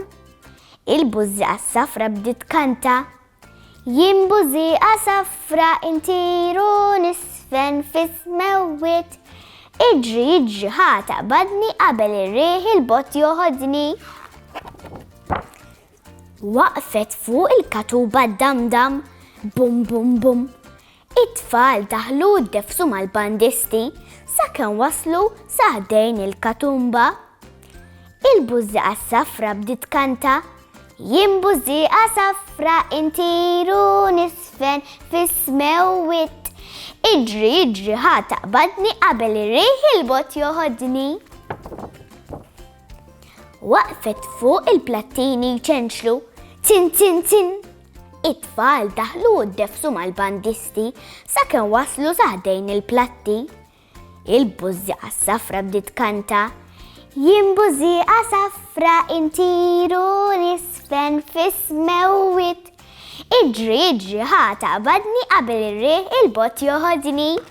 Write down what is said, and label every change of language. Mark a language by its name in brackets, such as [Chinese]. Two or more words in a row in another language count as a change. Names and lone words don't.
[Maltese] Il-Bużieqa s-safra bdiet tkanta: jien Bużieqa safra intiru nisfen fis-smewwiet, iġri jiġri ħata badni qabel ir-riħ il-bott joħodni. Waqfet fuq il-katuba d-damdam, bum bum bum. It-tfal daħlu u ddefsu mal-bandisti sakemm waslu sa ħdejn il-katumba. Il-Bużieqa s-safra bdiet tkanta: jien Bużieqa safra intiru nisfen fis-smewwiet, iġri jiġri ħata badni qabel ir-riħ il-bott joħodni. Waqfet fuq il-plattini jċenċlu: tin tin tin. It-tfal daħlu u ddefsu mal-bandisti sakemm waslu sa ħdejn il-platti. Il-Bużieqa s-safra bdiet tkanta: jien Bużieqa safra intiru nisfen fis-smewwiet, iġri jiġri ħata badni qabel ir-riħ il-bott joħodni.